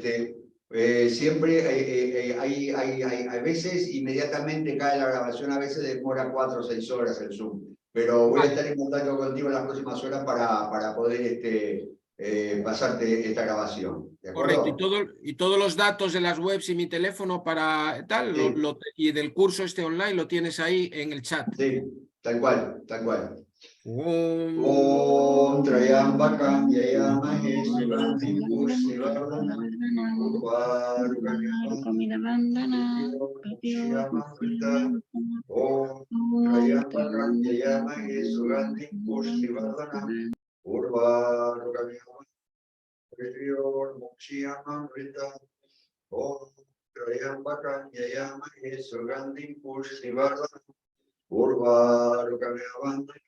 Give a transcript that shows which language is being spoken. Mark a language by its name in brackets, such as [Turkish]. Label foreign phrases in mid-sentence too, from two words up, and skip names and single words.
[Spanish] Siempre hay veces, inmediatamente cae la grabación, a veces demora 4 o 6 horas el Zoom, pero voy a estar en contacto contigo en las próximas horas para poder pasarte esta grabación. ¿De acuerdo? Correcto, y todos los datos de las webs y mi teléfono para tal, Sí. y del curso online lo tienes ahí en el chat. Sí, tal cual, tal cual. [Sanskrit] Om Trayambakam Yayamahe Shivantim Pushtivardhanam Om Trayambakam Yayamahe Shivantim Pushtivardhanam Urvarukamivam Mokshiamamrita Om Trayambakam Yayamahe Shivantim Pushtivardhanam Urvarukamivam